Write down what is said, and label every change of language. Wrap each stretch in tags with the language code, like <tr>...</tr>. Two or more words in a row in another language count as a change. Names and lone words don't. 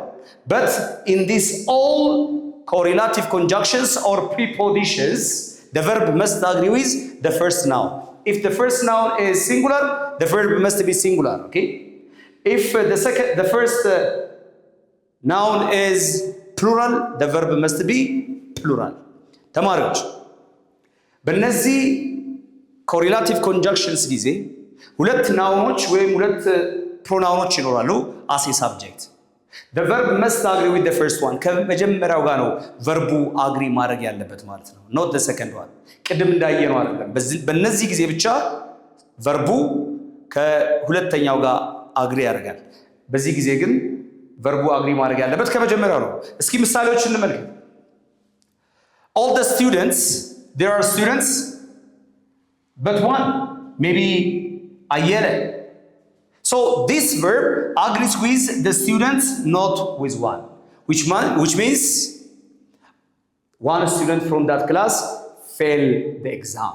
<en>But in these all correlative conjunctions or prepositions, the verb must agree with the first noun. If the first noun is singular, the verb must be singular, okay? If the first noun is plural, the verb must be plural.</en> <am>ተማሪዎች በእነዚህ</am> <en>correlative conjunctions</en> <am>ጊዜ ሁለት ናውኖች ወይም ሁለት ፕሮናውኖች ይኖራሉ</am> <en>as a subject. The verb must agree with the first one.</en> <am>ከመጀመሪያው ጋር ነው verbu agree ማድረግ ያለበት ማለት ነው.</am> <en>Not the second one.</en> <am>ቅድም እንዳየነው አይደለም። በእነዚህ ጊዜ ብቻ verbu ከሁለተኛው ጋር agree ያደርጋል። በዚህ ጊዜ ግን verbu agree ማድረግ ያለበት ከመጀመሪያው ነው። እስኪ ምሳሌዎች እንመልከት.</am> <en>All the students, there are students, but one, maybe Ayele. So this verb agrees with the students, not with one, which means one student from that class failed the exam.</en>